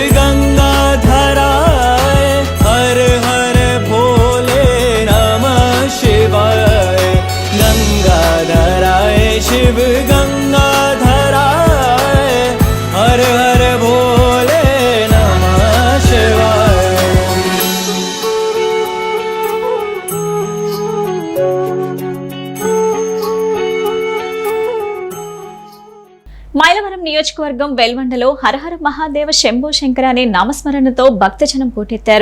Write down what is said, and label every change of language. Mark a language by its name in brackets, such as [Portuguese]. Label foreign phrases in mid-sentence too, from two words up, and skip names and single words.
[Sanskrit] गंगाधराय [Hindi] हर हर भोले [Sanskrit] नमः शिवाय गंगाधराय शिव गंगाधराय [Hindi] हर हर भोले [Sanskrit] नमः शिवाय [Telugu] మైలవరం నియోజకవర్గం వెల్వండలో [Sanskrit] హరహర మహాదేవ శంభో శంకర [Telugu] అనే నామస్మరణతో భక్తజనం పోటెత్తారు.